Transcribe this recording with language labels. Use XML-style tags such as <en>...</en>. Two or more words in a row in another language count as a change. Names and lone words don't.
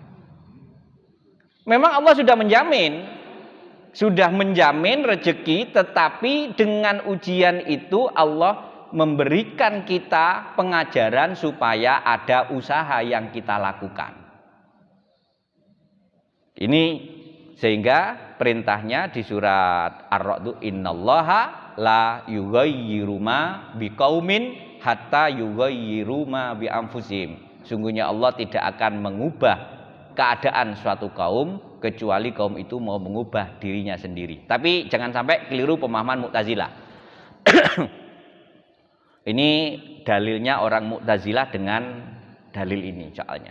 <id>Memang Allah sudah menjamin rezeki, tetapi dengan ujian itu Allah memberikan kita pengajaran supaya ada usaha yang kita lakukan. Ini sehingga perintahnya di surat Ar-Ra'd,</id> <ar>إن الله لا يغير ما بقوم حتى يغيروا ما بأنفسهم.</ar> <id>Sungguhnya Allah tidak akan mengubah keadaan suatu kaum kecuali kaum itu mau mengubah dirinya sendiri. Tapi jangan sampai keliru pemahaman Mu'tazilah. Ini dalilnya orang Mu'tazilah dengan dalil ini soalnya.</id>